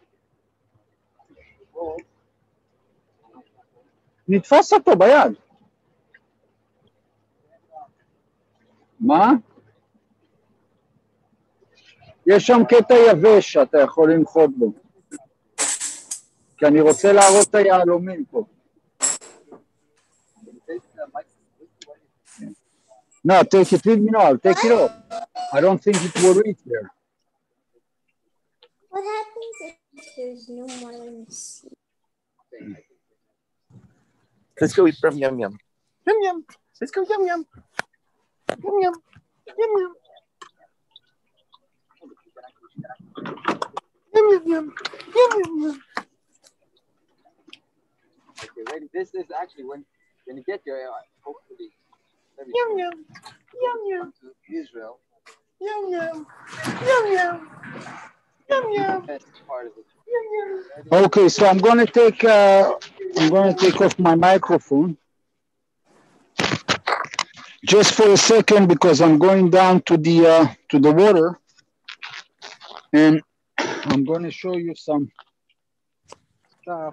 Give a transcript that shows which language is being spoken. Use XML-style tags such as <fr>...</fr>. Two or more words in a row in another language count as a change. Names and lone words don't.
<he>נתפס אותו ביד. מה? יש שם קטע יבש שאתה יכול לנחות בו. כי אני רוצה להראות את היהלומים פה.</he> <en>No, take it with me. No, I'll take it off. I don't think it will reach there. What happens if there's no more in the sea? Let's go eat from yum yum. Yum yum. Let's go yum yum. Yum yum. Yum yum. Yum yum yum. Yum yum yum. Okay, ready? This is actually when you get your hopefully Yum yum. Yum yum. to Israel. Yum yum. Yum yum. Yum yum. That's part of it. Yum yum. Okay, so I'm going to take off my microphone just for a second because I'm going down to the water, and I'm going to show you some stuff.</en>